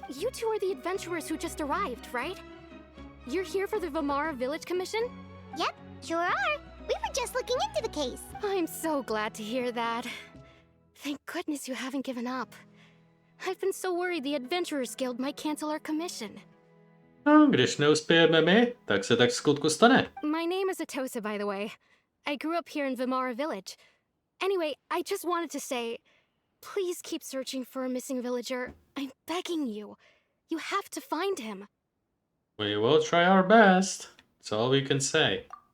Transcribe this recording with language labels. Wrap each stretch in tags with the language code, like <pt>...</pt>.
<en>You two are the adventurers who just arrived, right? You're here for the Vamara Village Commission? Yep, sure are. We were just looking into the case. I'm so glad to hear that. Thank goodness you haven't given up. I've been so worried the Adventurers Guild might cancel our commission.</en> <cs>No, když neuspějeme my, tak se tak skutku stane.</cs> <en>My name is Atosa, by the way. I grew up here in Vamara Village. Anyway, I just wanted to say, please keep searching for a missing villager. I'm begging you. You have to find him. We will try our best. That's all we can say.</en>